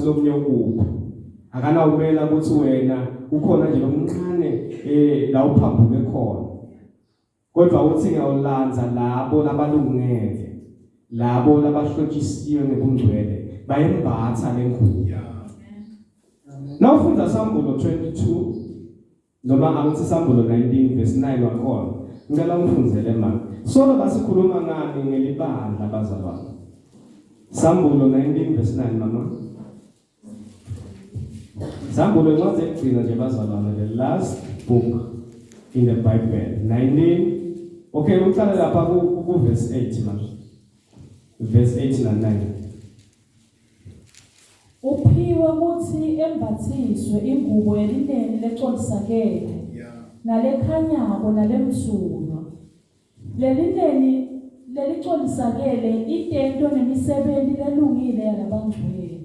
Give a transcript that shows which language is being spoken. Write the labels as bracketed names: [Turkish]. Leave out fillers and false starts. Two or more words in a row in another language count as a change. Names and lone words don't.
[Swati] lomunye ukuphi akanawumela ukuthi wena ukhona nje lomncane la uphambuke khona kodwa uthi ngiyawulanza labo labalungele labo labahlotshisiwe ngebungcwele bayembatha lengubo nawufunda Sambulo 22 noma angithi Sambulo 19 verse 9 wakhona ngicela ungifundzele manje solo basikhuluma ngani ngelibandla bazalwane Sambulo 19 verse 9 mama Sambulo incwadi ekugcina nje bazalwane [English] the last book in the Bible [Swati] 19 okay uqala lapha ku verse 8 manje verse 8 na 9 uphiwe ukuthi embathiswe ingubo yelineni lecongisakele nalekhanyako nalemsulwa lelineni lelicwalisakele itento nemisebenzi lelungile yalabangcwele.